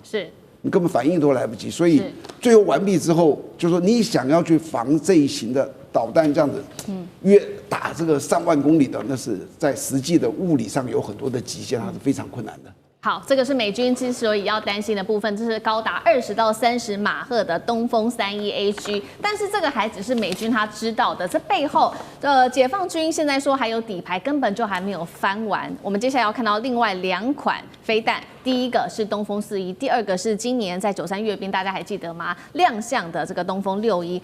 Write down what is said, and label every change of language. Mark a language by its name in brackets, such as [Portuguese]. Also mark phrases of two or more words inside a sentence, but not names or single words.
[Chinese] 是你根本反應都來不及。所以最後完畢之後，就是說你想要去防這一型的導彈這樣子，約打這個上萬公里的，那是在實際的物理上有很多的極限，它是非常困难的。好，這個是美軍之所以要擔心的部分，這是高達20到30馬赫的東風 3E-AG，但是這個還只是美軍他知道的，這背後解放軍現在說還有底牌，根本就還沒有翻完。我們接下來要看到另外2款飛彈，第一個是東風4E，第二個是今年在93閱兵，大家還記得嗎？亮相的這個東風6E。